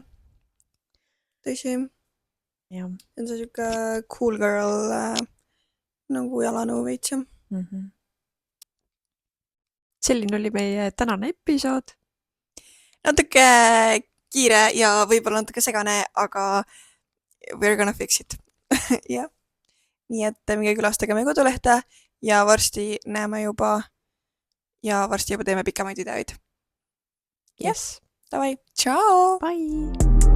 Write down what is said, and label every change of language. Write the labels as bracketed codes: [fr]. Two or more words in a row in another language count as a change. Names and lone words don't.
[et] tõsi , jah . see on see siuke [en] cool girl [et] nagu jalanõu veits jah . selline oli meie tänane episood . natuke kiire ja võib-olla natuke segane , aga [en] we are gonna fix it . [et] jah . nii et minge külastage meie kodulehte ja varsti näeme juba ja varsti juba teeme pikemaid videoid . Yes . Davai , tšau! Bye!